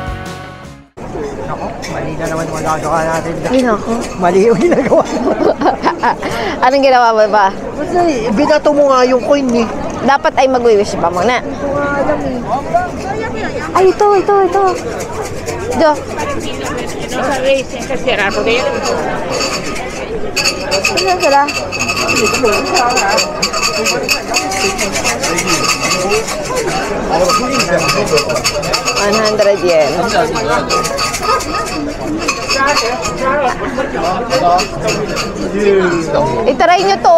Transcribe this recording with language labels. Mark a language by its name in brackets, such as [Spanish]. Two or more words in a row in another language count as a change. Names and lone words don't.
[Filipino] Mali na naman yung magagawa natin. Ayun ako. Mali yung ginagawa mo. Anong ginawa mo ba? Kasi binato mo nga yung coin eh. Dapat ay mag-wish pa muna. Ay, ito. Ito. [Spanish] No sabéis en qué será, porque yo... [Filipino] Saan sila? ₱100. I-try nyo to.